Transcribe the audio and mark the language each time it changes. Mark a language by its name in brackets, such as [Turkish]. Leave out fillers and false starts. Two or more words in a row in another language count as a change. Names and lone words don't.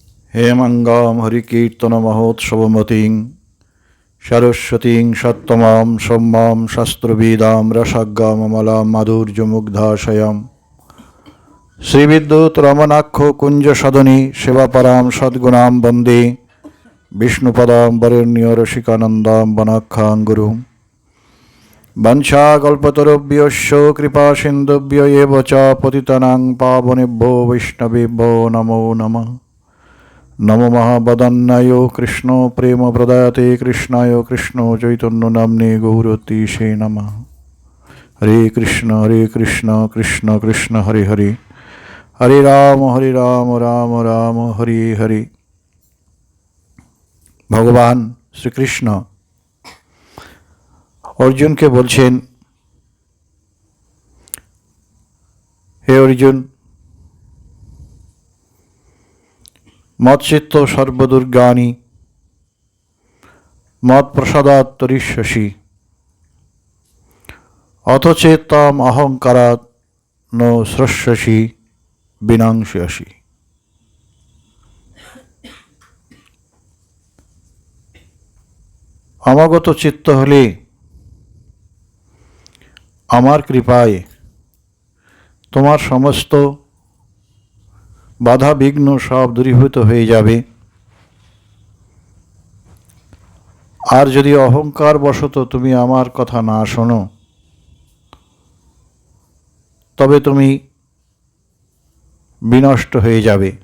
[Sanskrit] হেমঙ্গাম হরিকীর্তনমহোৎসবমতীং সরস্বতীং সত্তমাং সৌম্যাং শাস্ত্রবিদাং রসজ্ঞামমলাং মাধুর্যমুগ্ধাশয়াং শ্রীবিদ্যুৎ রমণাক্ষ কুঞ্জসদনী সেবাপরাং সদ্গুণাং বন্দে বিষ্ণুপদাং বরেণ্য রসিকানন্দাং বনাখ্যাং গুরুং বঞ্ছাকল্পতরুভ্যশ্চ কৃপাসিন্ধুভ্য এব চ পতিতানাং পাবনেভ্যো বৈষ্ণবেভ্যো নমো নমঃ। নমো মহাবদন্নায় কৃষ্ণ প্রেম প্রদায়তে কৃষ্ণায় কৃষ্ণ চৈতন্য নাম্নে গৌরতীশে নমঃ। হরে কৃষ্ণ কৃষ্ণ কৃষ্ণ হরে হরে, হরে রাম রাম রাম হরে হরে। [Bangla] ভগবান শ্রীকৃষ্ণ অর্জুনকে বলছেন, হে অর্জুন, [Sanskrit] মৎচিত্ত সর্বদুর্গানি মৎপ্রসাদাৎ তরিষ্যসি অথচেত্তাম অহংকারাৎ ন স্রস্যসি বিনাংস্যসি। [Bangla] আমাগত চিত্ত হলে আমার কৃপায় তোমার সমস্ত বাধা বিঘ্ন সব দূরীভূত হয়ে যাবে। আর যদি অহংকার বশত তুমি আমার কথা না শোনো, তবে তুমি বিনষ্ট হয়ে যাবে।